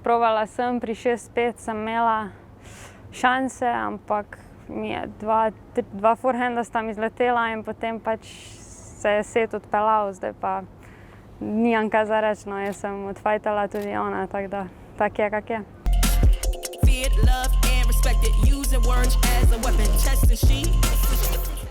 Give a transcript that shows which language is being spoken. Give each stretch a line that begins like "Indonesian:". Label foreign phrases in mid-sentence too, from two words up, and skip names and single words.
Slovenian: Provala sem, pri 6-5 sem imela šanse, ampak mi je dva forehanda sta mi zletela in potem pač se je set odpeljal, zdaj pa nimam kaj za reči, no, jaz sem odfajtala tudi ona, tako da tak je, kak je.
English: Feared, loved and respected, using words as a weapon, testing she